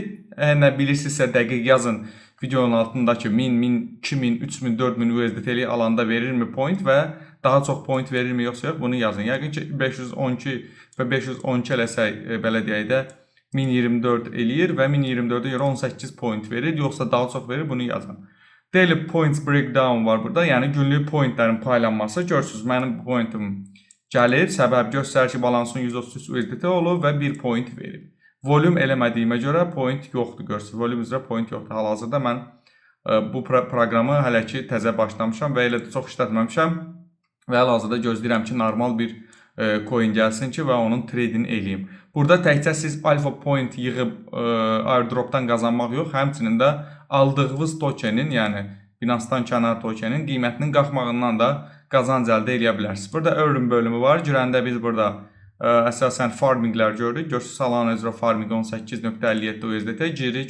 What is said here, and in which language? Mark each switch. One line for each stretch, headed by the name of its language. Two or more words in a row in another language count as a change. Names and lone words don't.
Azerbaijani: Nə bilirsinizsə dəqiq yazın. Videonun altındakı 1000, 1000, 2000, 3000, 4000 USDT-li alanda verirmi point və daha çox point verirmi yoxsa yox bunu yazın. Yəqin ki 512 və 512 eləsək belə deyək də 1024 eləyir və 1024-ə görə 18 point verir, yoxsa daha çox verir bunu yazın.
English: Daily points breakdown
Azerbaijani: var burada, yəni günlük pointlərin paylanması. Görürsünüz mənim pointim gəlir, səbəb göstərir ki balansın 133 USDT olub və 1 point verib. Volume eləmədiyimə görə point yoxdur, görürsünüz. Volume üzrə point yoxdur. Hal-hazırda mən bu proqramı hələ ki təzə başlamışam və elə də çox işlətməmişəm. Və hal-hazırda gözləyirəm ki, normal bir coin gəlsin ki və onun trading eləyim. Burada təkcə siz
English: alpha point
Azerbaijani: yığıb airdropdan qazanmaq yox, həmçinin də aldığınız tokenin, yəni Binance-dan kənar tokenin qiymətinin qalxmağından da qazanc əldə edə bilərsiniz. Burada earn bölümü var. Girəndə biz burada əsasən farminglər görürük. Görürsünüz, Solana üzrə farming 18.57 USDT girir.